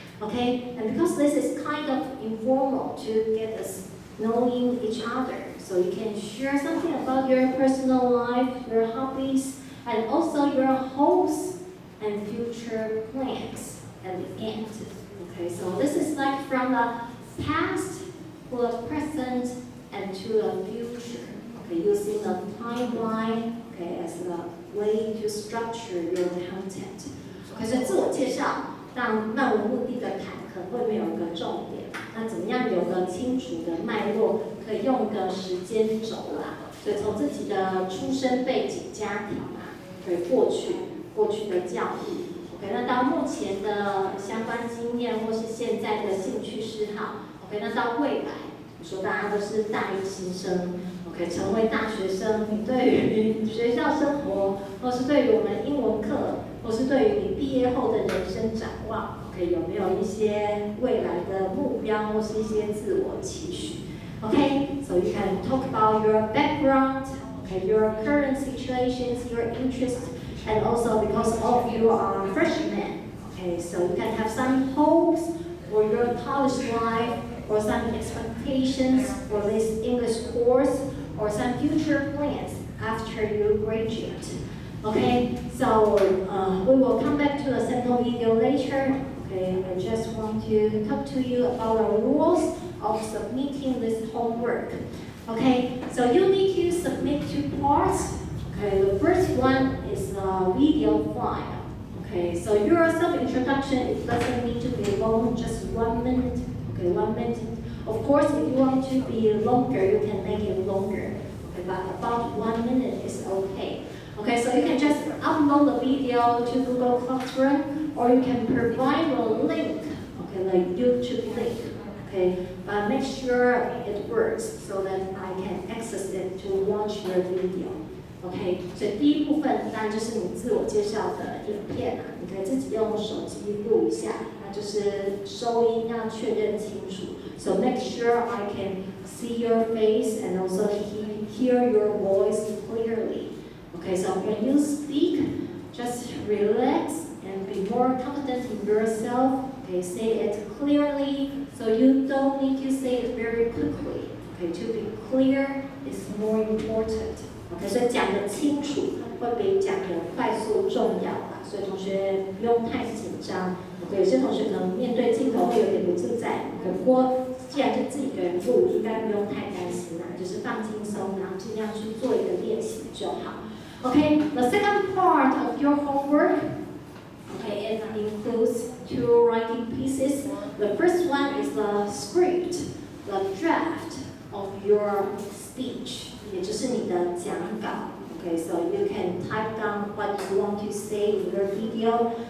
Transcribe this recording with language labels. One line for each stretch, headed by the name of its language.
English: Okay, and because this is kind of informal to get us knowing each other, so you can share something about your personal life, your hobbies, and also your hopes and future plans at the end. Okay, so this is like from the past to the present and to the future. Okay, using the timeline, okay, as a way to structure your content.
Chinese: Okay,所以自我介绍让漫无目的的谈可能会没有一个重点，那怎么样有个清楚的脉络，可以用个时间轴啦。所以从自己的出生背景、家庭啊，对过去的教育 ，OK， 那到目前的相关经验或是现在的兴趣嗜好 ，OK， 那到未来，你说大家都是大一新生 ，OK， 成为大学生，你对于学校生活，或是对于我们英文课，或是对于你毕业后的人生展望 ，OK， 有没有一些未来的目标或是一些自我期许
English: ？Okay, so you can talk about your background, okay, your current situations, your interests, and also because all of you are freshmen, okay, so you can have some hopes for your college life, or some expectations for this English course, or some future plans after you graduate. Okay, so we will come back to a sample video later. Okay, I just want to talk to you about the rules of submitting this homework. Okay, so you need to submit 2 parts. Okay, the first one is a video file. Okay, so your self-introduction, it doesn't need to be long, just 1 minute. Okay, 1 minute. Of course, if you want to be longer, you can make it longer. Okay, but about 1 minute is okay. Okay, so you can just upload the video to Google Classroom, or you can provide a link, okay, like YouTube link, okay, but make sure it works so that I can access it to watch your video.
Chinese: OK， 所以第一部分当然就是你自我介绍的影片啊，你可以自己用手机录一下，那就是收音要确认清楚。
English: So make sure I can see your face and also hear your voice clearly. Okay, so when you speak, just relax and be more confident in yourself. Okay, say it clearly, so you don't need to say it very quickly. Okay, to be clear is more important.
Chinese: OK， 所以讲得清楚会比讲得快速重要啦，所以同学不用太紧张。 OK， 有些同学可能面对镜头会有点不自在，不过既然是自己一个人录，应该不用太担心啦，就是放轻松，然后尽量去做一个练习就好。
English: OK， the second part of your homework, okay, it includes 2 writing pieces. The first one is the script, the draft of your speech.
Chinese: 也就是你的讲稿
English: ，Okay, so you can type down what you want to say in your video.